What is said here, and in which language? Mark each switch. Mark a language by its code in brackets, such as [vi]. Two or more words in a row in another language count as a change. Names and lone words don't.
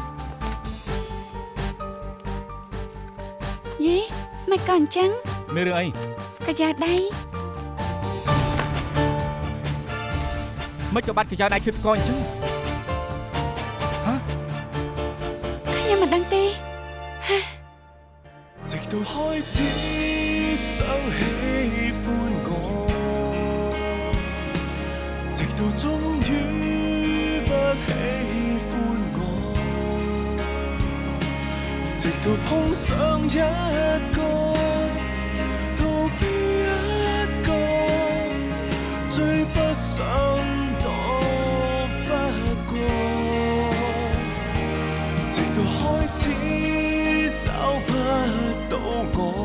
[km] យេមិនក៏អញ្ចឹង មានរឿងអី កាយ៉ាដៃ មិនក៏បាត់កាយ៉ាដៃគិតកអញ្ចឹងហ៎ ខ្ញុំមិនដឹងទេ [zh] 直到開始想喜歡我，直到終於不喜歡我，直到碰上一個逃避一個，最不想躲不過，直到開始找不到我，